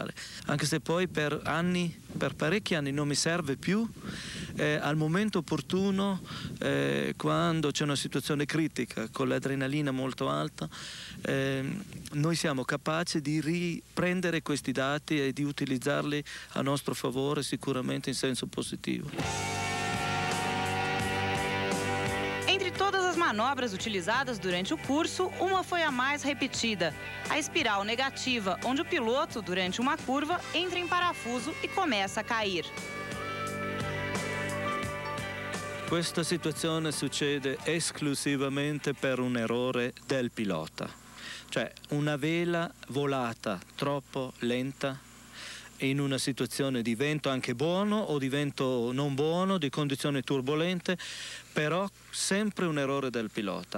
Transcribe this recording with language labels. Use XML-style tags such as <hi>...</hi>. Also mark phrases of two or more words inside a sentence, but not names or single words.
<it>Anche se poi per parecchi anni non mi serve più, al momento opportuno, quando c'è una situazione critica con l'adrenalina molto alta, noi siamo capaci di riprendere questi dati e di utilizzarli a nostro favore, sicuramente in senso positivo.</it> <pt>Entre todas as manobras utilizadas durante o curso, uma foi a mais repetida, a espiral negativa, onde o piloto, durante uma curva, entra em parafuso e começa a cair.</pt> <it>Questa situazione succede esclusivamente per un errore del pilota, cioè una vela volata troppo lenta in una situazione di vento anche buono o di vento non buono, di condizioni turbolente, però sempre un errore del pilota.</it>